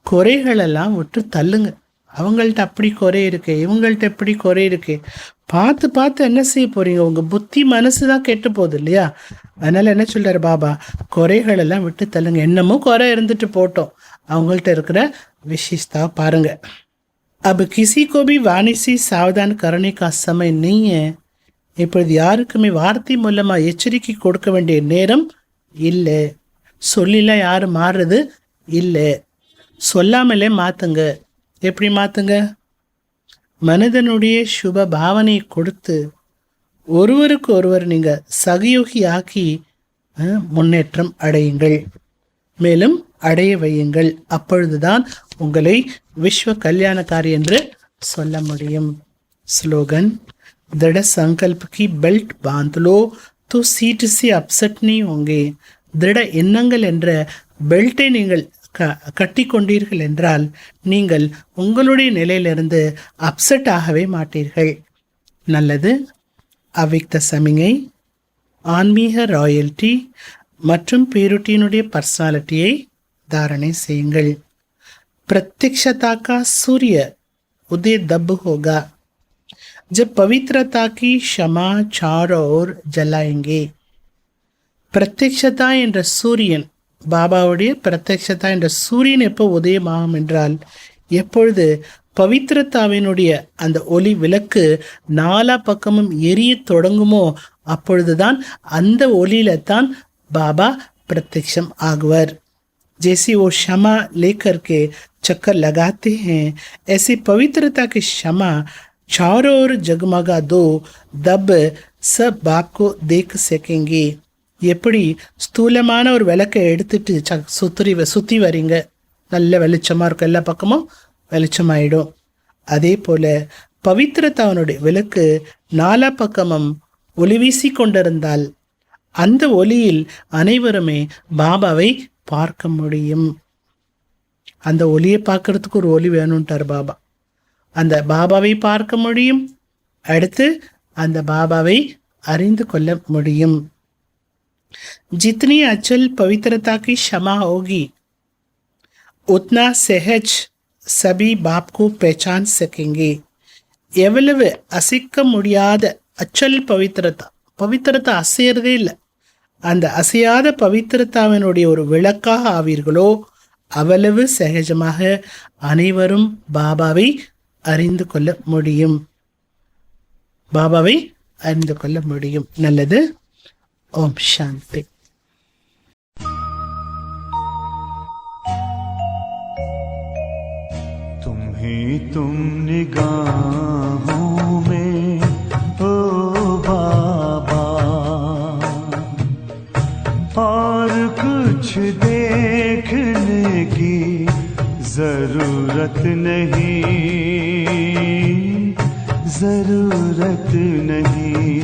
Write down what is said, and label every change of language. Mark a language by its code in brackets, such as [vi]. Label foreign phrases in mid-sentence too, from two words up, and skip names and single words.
[ta] குறைகளெல்லாம் விட்டு தள்ளுங்க. அவங்கள்ட்ட அப்படி குறை இருக்கு, இவங்கள்ட்ட எப்படி குறை இருக்கு, பார்த்து பார்த்து என்ன செய்ய போறீங்க? உங்க புத்தி மனசு தான் கெட்டு போகுது இல்லையா? அதனால என்ன சொல்றாரு பாபா, குறைகள் எல்லாம் விட்டு தள்ளுங்க. என்னமோ குறை இருந்துட்டு போட்டோம், அவங்கள்ட்ட இருக்கிற விசேஷத்தை பாருங்க. [hi] अब किसी को भी वाणी से सावधान करने का समय नहीं है. [ta] இப்பொழுது யாருக்குமே வார்த்தை மூலமா எச்சரிக்கை கொடுக்க வேண்டிய நேரம் இல்லை. சொல்லில யாரும் மாறுறது இல்லை. சொல்லாமலே மாத்துங்க. எப்படி மாத்துங்க? மனிதனுடைய சுப பாவனையை கொடுத்து ஒருவருக்கு ஒருவர் நீங்க சகயோகி ஆக்கி முன்னேற்றம் அடையுங்கள், மேலும் அடைய வையுங்கள். அப்பொழுதுதான் உங்களை விஸ்வ கல்யாணக்காரி என்று சொல்ல முடியும். ஸ்லோகன், [hi] दृढ़ संकल्प की बेल्ट बांध लो तो सीट से अपसेट नहीं होंगे. [ta] திருட எண்ணங்கள் என்ற பெல்ட்டை நீங்கள் கட்டி கொண்டீர்கள் என்றால் நீங்கள் உங்களுடைய நிலையிலிருந்து அப்செட் ஆகவே மாட்டீர்கள். நல்லது. அவ்விக்த சமிகை, ஆன்மீக ராயல்டி மற்றும் பேருட்டியினுடைய பர்சனாலிட்டியை தாரணை செய்யுங்கள். [hi] प्रत्यक्षता का सूर्य उदय दब होगा जब पवित्रता की क्षमा चारों ओर जलाएंगे. [ta] பிரத்யக்ஷதா என்ற சூரியன், பாபாவுடைய பிரத்யக்ஷதா என்ற சூரியன் எப்போ உதயமாகும் என்றால், எப்பொழுது பவித்திரத்தாவினுடைய அந்த ஒளி விளக்கு நாலா பக்கமும் எரிய தொடங்குமோ அப்பொழுதுதான் அந்த ஒளியில தான் பாபா பிரத்யக்ஷம் ஆகுவர். [hi] जैसे वो क्षमा लेकर के चक्कर लगाते हैं, ऐसी पवित्रता की क्षमा चारों ओर जगमगा दो, तब सब बाप को देख सकेंगे. [ta] எப்படி ஸ்தூலமான ஒரு விளக்கை எடுத்துட்டு சுற்றி வரீங்க, நல்ல வெளிச்சமாக இருக்கும், எல்லா பக்கமும் வெளிச்சமாயிடும். அதே போல பவித்திரத்தாவனுடைய விளக்கு நாலா பக்கமும் ஒளி வீசி கொண்டிருந்தால் அந்த ஒளியில் அனைவருமே பாபாவை பார்க்க முடியும். அந்த ஒளியை பார்க்கறதுக்கு ஒரு ஒளி வேணும்ட்டார் பாபா. அந்த பாபாவை பார்க்க முடியும், அடுத்து அந்த பாபாவை அறிந்து கொள்ள முடியும். [hi] जितनी अचल पवित्रता की क्षमा होगी उतना सहज सभी बाप को पहचान सकेंगे. [ta] எவ்வளவு அசைக்க முடியாத அச்சல் பவித்திரத்தா அசையறதே இல்லை, அந்த அசையாத பவித்திரத்தாவினுடைய ஒரு விளக்காக ஆவீர்களோ அவ்வளவு சகஜமாக அனைவரும் பாபாவை அறிந்து கொள்ள முடியும். பாபாவை அறிந்து கொள்ள முடியும். நல்லது. [hi] ओम शांति. तुम ही तुम निगाहों में ओ बाबा, और कुछ देखने की जरूरत नहीं.